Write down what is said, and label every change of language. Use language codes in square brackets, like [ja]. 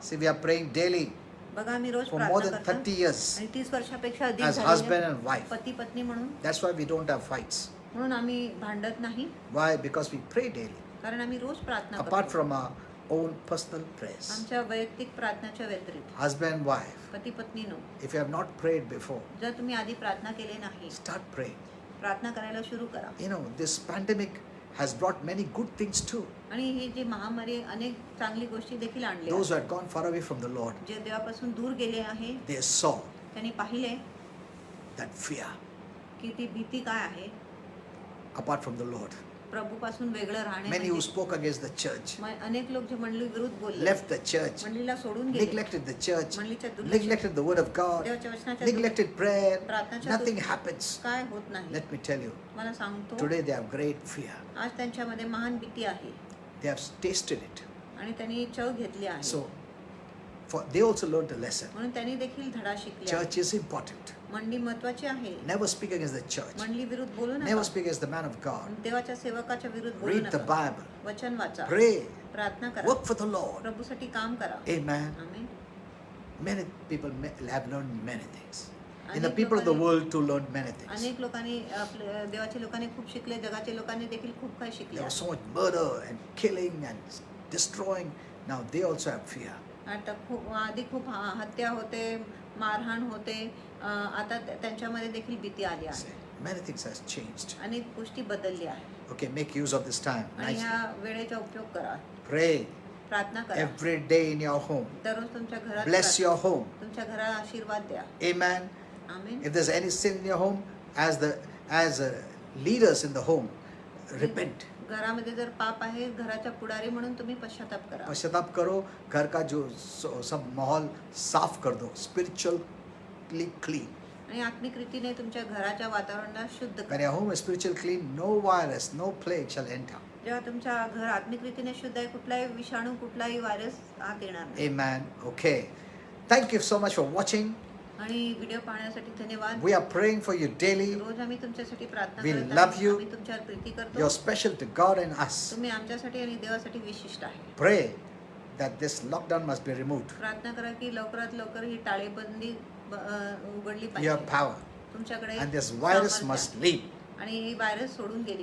[en] See, we are praying daily [mr] बघा मी रोज [en] for more [mr] प्रार्थना [en] than [mr] करतो [en] 30 years [mr] आणि 30 वर्षापेक्षा अधिक [en] as [mr] झालेले [en] husband and wife. [mr] पती पत्नी म्हणून. [en] That's why we don't have fights. [mr] म्हणून आम्ही भांडत नाही, [en] Why? Because we pray daily. [mr] कारण आम्ही रोज प्रार्थना [en] Apart [mr] करतो. [en] from our own personal prayers. [mr] आमच्या वैयक्तिक प्रार्थनाच्या व्यतिरिक्त. [en] Husband, wife. [mr] पती पत्नीनो, [en] If you have not prayed before, [mr] जर तुम्ही आधी प्रार्थना केली नाही, [en] start praying. [mr] प्रार्थना करायला सुरू करा. [en] You know, this pandemic has brought many good things too. [mr] आणि ही जी महामारी अनेक चांगली गोष्टी देखील आणल्या. [en] Those who had gone far away from the Lord, [mr] जे देवापासून दूर गेले आहे, [en] they saw [mr] त्यांनी पाहिले [en] that fear [mr] की ती भीती काय आहे. [en] apart from the Lord. [mr] प्रभूपासून वेगळं राहणे [en] Many who [mr] म्हणजे. [en] spoke against the church, [mr] अनेक लोक जे मंडळी विरुद्ध बोलले, [en] left the church, [mr] मंडळीला सोडून गेले, [en] neglected the church, [mr] मंडळीच्या दुर्लक्ष, [en] neglected the word of God, [mr] देवाच्या वचनाच्या [en] neglected prayer. [mr] प्रार्थनाच्या [en] Nothing happens. [mr] काय होत नाही. [en] Let me tell you, [mr] मला सांगतो, [en] today they have great fear. [mr] आज त्यांच्यामध्ये महान भीती आहे [en] They have tasted it. [mr] आणि त्यांनी चव घेतली आहे. [en] So, they also learned a lesson. [mr] म्हणून त्यांनी देखील धडा शिकले आहे. [en] Church is important. [mr] मंडळी महत्वाची आहे. [en] Never speak against the church. [mr] मंडळी विरुद्ध बोलू [en] Never [mr] नका. [en] speak against the man of God. [mr] देवाच्या सेवकाच्या विरुद्ध बोलू [en] Read the [mr] नका. [en] Bible. [mr] वचन वाचा, [en] Pray. [mr] प्रार्थना करा, [en] Work for the Lord. [mr] प्रभूसाठी काम करा. [en] Amen. [mr] Amen. [en] Many people have learned many things. In the [mr] अनेक [en] people of the [mr] लोकांनी- [en] world to learn many things. [mr] अनेक लोकांनी देवाच्या लोकांनी खूप शिकले, जगाच्या लोकांनी देखील खूप काही शिकले. [en] There was so much murder and killing and destroying. Now they also have fear. [mr] आता खूप आधी खूप हत्या होते, मारहाण होते, आता त्यांच्यामध्ये देखील भीती आली आहे. [en] Many things has changed. [mr] अनेक गोष्टी बदलल्या आहेत. [en] Okay, make use of this time. [mr] आणि [en] Nicely. [mr] ह्या वेळेचा उपयोग करा. [en] Pray [mr] प्रार्थना करा. [en] every day in your home. [mr] दररोज तुमच्या घरात [en] Bless [mr] प्रार्थना. [en] your home. [mr] तुमच्या घराला आशीर्वाद द्या. [en] Amen. [mr] Amen. [en] If there's any sin in your home, as leaders in the home, repent. [mr] घरामध्ये जर पाप आहे, घराच्या पुढारी म्हणून तुम्ही पश्चाताप करा. [hi] पश्चाताप करो, घर का जो सब माहौल साफ कर दो, [en] spiritually clean. [mr] आणि आत्मिक रीतीने तुमच्या घराच्या वातावरणाला शुद्ध [en] When [mr] करा. [en] your home is spiritually clean, no virus, no plague shall enter. [mr] जेव्हा तुमच्या घर आत्मिक रीतीने शुद्ध आहे, कुठलाही विषाणू, कुठलाही व्हायरस आत येणार नाही. [en] Amen. Okay. Thank you so much for watching. [mr] आणि व्हिडिओ पाहण्यासाठी धन्यवाद. [en] We are praying for you daily. [mr] रोज आम्ही तुमच्यासाठी प्रार्थना [en] We [mr] करतो. [en] love you. [mr] आम्ही तुमच्यावर प्रीती करतो. [en] You're special to God and us. [mr] तुम्ही आमच्यासाठी आणि देवासाठी विशिष्ट आहे. [en] Pray that this lockdown must be removed. [mr] प्रार्थना करा की लवकरात लवकर ही टाळेबंदी उघडली [en] Your [mr] पाहिजे. [en] power. [mr] तुमच्याकडे [en] And this virus [mr] सामर्थ्य [en] must [mr] आहे. [en] leave. [mr] आणि ही व्हायरस सोडून गेली